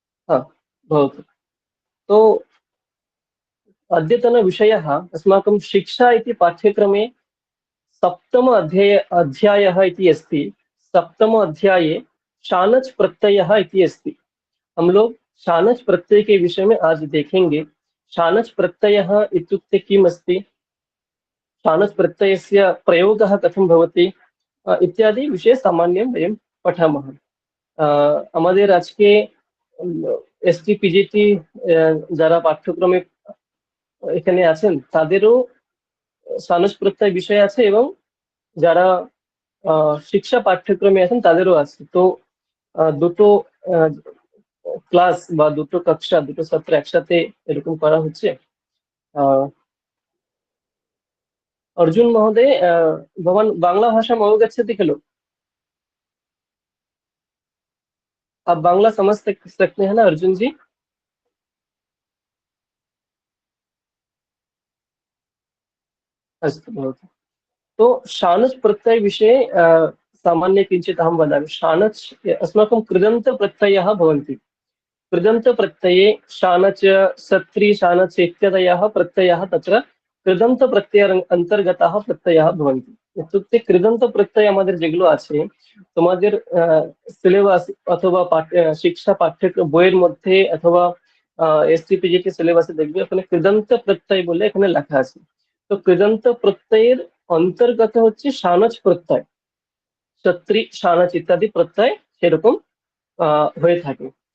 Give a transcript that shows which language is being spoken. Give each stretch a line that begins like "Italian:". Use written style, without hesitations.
Sanskrit: भवतु। तो अद्यतनविषयः अस्माकं शिक्षा इति पाठ्यक्रमे सप्तम अध्यायः इति अस्ति। सप्तम अध्याये शानच् प्रत्ययः इति अस्ति।
Hindi: हम लोग शानच् प्रत्यय के विषय में आज देखेंगे।
Sanskrit: शानच् प्रत्ययः इत्युक्ते किम् अस्ति, शानच् प्रत्ययस्य प्रयोगः कथं भवति इत्यादि विषये सामान्यं वयं पठामः।
Bangla: আমাদের আজকে STPGT যারা পাঠ্যক্রমে এখানে আছেন তাদেরও শানচ্ প্রত্যয় বিষয় আছে এবং যারা শিক্ষা পাঠ্যক্রমে আছেন তাদেরও আছে। তো দুটো ক্লাস বা দুটো কক্ষা, দুটো সত্র একসাথে এরকম করা হচ্ছে।
Sanskrit: अर्जुन महोदय, भवान् बांग्ला भाषाम् अवगच्छति खलु?
Hindi: आप बांग्ला समझ सकते हैं ना अर्जुन जी?
Sanskrit: अस्तु भवतु। तो शानच् प्रत्यय विषये सामान्य किञ्चित् अहं वदामि। शानच् अस्माकं कृदन्तप्रत्ययः भवन्ति। कृदन्तप्रत्यये शानच्, सत्रि, शानच् इत्यादयः प्रत्ययाः तत्र कृदन्तप्रत्यय अन्तर्गताः प्रत्ययाः भवन्ति। इत्युक्ते कृदन्तप्रत्यय
Bangla: আমাদের যেগুলো আছে তোমাদের সিলেবাস অথবা শিক্ষা পাঠ্যক্রম বইয়ের মধ্যে অথবা STPGT সিলেবাসে দেখবে ওখানে কৃদন্ত প্রত্যয় বলে এখানে লেখা আছে। তো কৃদন্ত প্রত্যয়ের অন্তর্গত হচ্ছে শানচ্ প্রত্যয়, সত্রি, শানচ্ ইত্যাদি প্রত্যয় সেরকম হয়ে থাকে।